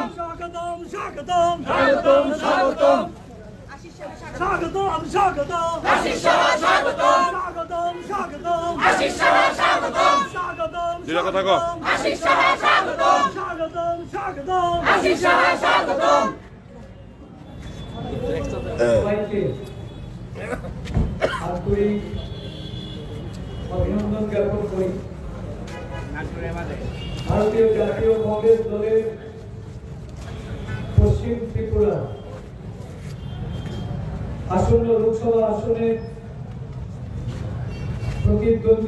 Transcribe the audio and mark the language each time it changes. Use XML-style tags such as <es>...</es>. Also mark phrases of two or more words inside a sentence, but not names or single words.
<bn>স্বাগতম, স্বাগতম, স্বাগতম স্বাগতম। স্বাগতম, স্বাগতম, আশিস সাহা স্বাগতম। স্বাগতম, স্বাগতম, আশিস সাহা স্বাগতম। স্বাগতম, দুইটা কথা কও। আশিস সাহা স্বাগতম। স্বাগতম, স্বাগতম, আশিস সাহা স্বাগতম। সবাইকে আন্তরিক অভিনন্দন জ্ঞাপন করি। ভারতীয় জাতীয় কংগ্রেস দলের পশ্চিম ত্রিপুরা আসন্ন লোকসভা আসনের প্রতিদ্বন্দ্বী</bn>